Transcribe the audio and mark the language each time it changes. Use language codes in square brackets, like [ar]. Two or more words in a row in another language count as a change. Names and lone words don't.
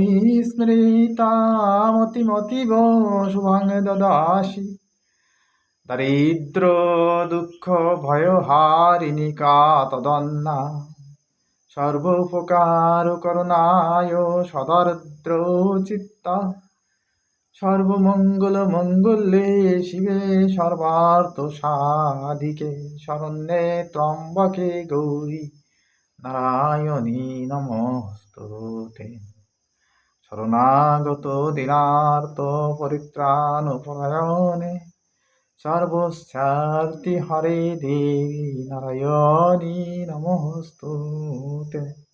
[sa] স্মৃতা মতিমতীব শুভাং দদাসি দারিদ্র দুঃখ ভয়হারিণী কা তদন্না সর্বোপকার করুণায় সদারুদ্র চিত্তা সর্বমঙ্গল মঙ্গলে শিবে সর্বার্থ সাধিকে শরণ্যে ত্রম্বকে গৌরী নারায়ণী নমস্তুতে। শরণাগত দীনার্ত পরিত্রাণ পরায়ণে সর্বস্যার্থি হরে দেবী নারায়ণী নমস্তুতে।